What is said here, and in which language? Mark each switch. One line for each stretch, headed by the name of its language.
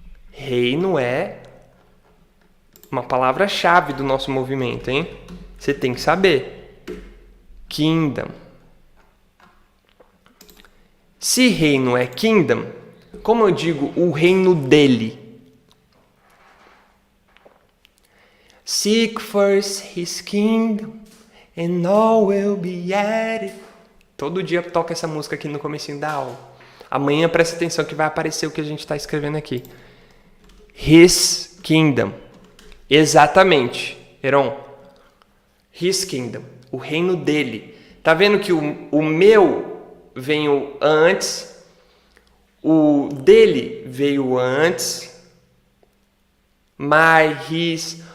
Portuguese: Reino é uma palavra-chave do nosso movimento, hein? Você tem que saber. Kingdom. Se reino é kingdom, como eu digo o reino dele?
English: Seek first his kingdom and all will be added.
Portuguese: Todo dia toca essa música aqui no comecinho da aula. Amanhã presta atenção que vai aparecer o que a gente está escrevendo aqui.
English: His kingdom.
Portuguese: Exatamente,
English: Heron. His kingdom.
Portuguese: O reino dele. Tá vendo que o meu veio antes, o dele veio antes, my, his.